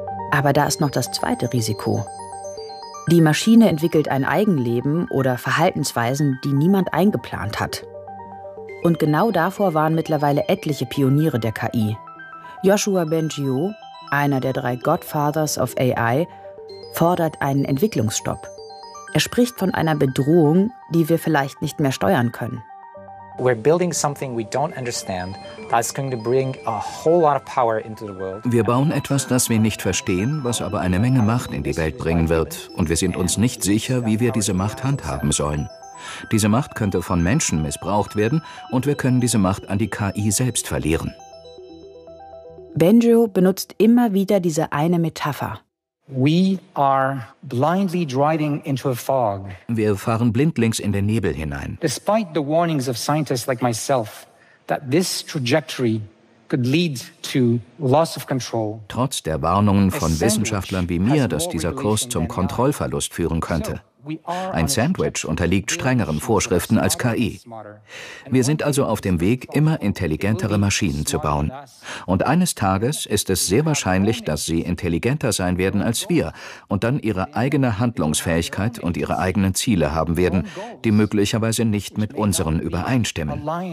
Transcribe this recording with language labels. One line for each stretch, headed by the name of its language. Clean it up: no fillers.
German: Aber da ist noch das zweite Risiko. Die Maschine entwickelt ein Eigenleben oder Verhaltensweisen, die niemand eingeplant hat. Und genau davor waren mittlerweile etliche Pioniere der KI. Joshua Bengio, einer der drei Godfathers of AI, fordert einen Entwicklungsstopp. Er spricht von einer Bedrohung, die wir vielleicht nicht mehr steuern können.
English: We're building something we don't understand that's going to bring a whole lot of power into the world.
German: Wir bauen etwas, das wir nicht verstehen, was aber eine Menge Macht in die Welt bringen wird. Und wir sind uns nicht sicher, wie wir diese Macht handhaben sollen. Diese Macht könnte von Menschen missbraucht werden und wir können diese Macht an die KI selbst verlieren. Bengio benutzt immer wieder diese eine Metapher.
English: We are blindly driving into a fog.
German: Wir fahren blindlings in den Nebel hinein.
English: Despite the warnings of scientists like myself that this trajectory could lead to loss of control.
German: Trotz der Warnungen von Wissenschaftlern wie mir, dass dieser Kurs zum Kontrollverlust führen könnte. Ein Sandwich unterliegt strengeren Vorschriften als KI. Wir sind also auf dem Weg, immer intelligentere Maschinen zu bauen. Und eines Tages ist es sehr wahrscheinlich, dass sie intelligenter sein werden als wir und dann ihre eigene Handlungsfähigkeit und ihre eigenen Ziele haben werden, die möglicherweise nicht mit unseren übereinstimmen.